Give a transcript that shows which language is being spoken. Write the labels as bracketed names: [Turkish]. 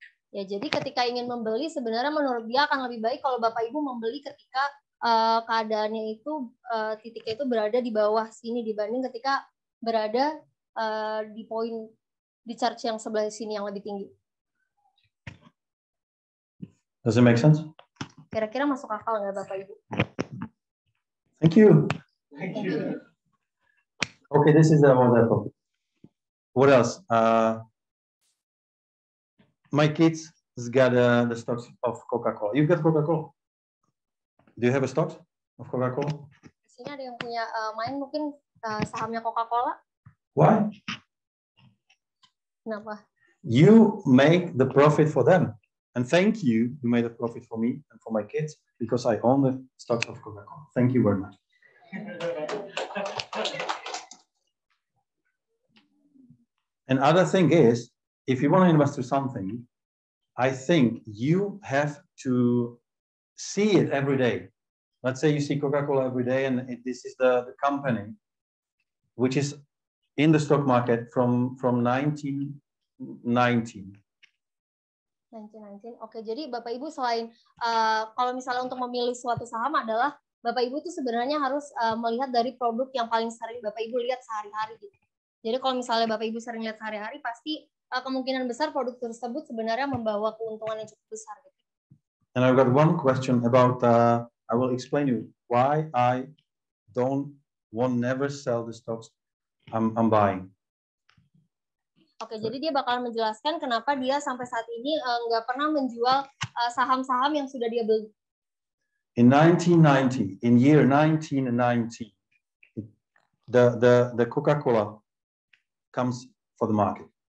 [Indonesian] Ya, jadi ketika ingin membeli sebenarnya menurut dia akan lebih baik kalau Bapak Ibu membeli ketika keadaannya itu titiknya itu berada di bawah sini dibanding ketika berada di poin di chart yang sebelah sini yang lebih tinggi. [English] Does it make sense? [Indonesian] Kira-kira masuk akal nggak Bapak Ibu? [English] Thank you. Thank you. Okay, this is about Apple. What else? My kids got the stocks of Coca-Cola. You've got Coca-Cola. Do you have a stock of Coca-Cola? [Indonesian] Di sini ada yang punya main mungkin sahamnya Coca-Cola. [English] Why? [Indonesian] Kenapa? [English] You make the profit for them. And thank you, you made a profit for me and for my kids because I own the stocks of Coca-Cola. Thank you very much. Another thing is, if you want to invest in something, I think you have to see it every day. Let's say you see Coca-Cola every day, and this is the company which is in the stock market from 1919. 19. [Indonesian] Oke, jadi Bapak Ibu selain kalau misalnya untuk memilih suatu saham adalah Bapak Ibu tuh sebenarnya harus melihat dari produk yang paling sering Bapak Ibu lihat sehari-hari gitu. Jadi kalau misalnya Bapak Ibu sering lihat sehari-hari pasti kemungkinan besar produk tersebut sebenarnya membawa keuntungan yang cukup besar gitu. [English] And I've got one question about, I will explain you why I won't never sell the stocks I'm buying. [Indonesian] Oke, jadi dia bakalan menjelaskan kenapa dia sampai saat ini nggak pernah menjual saham-saham yang sudah dia beli. [English] In 1990, in year 1990, the Coca-Cola comes for the market.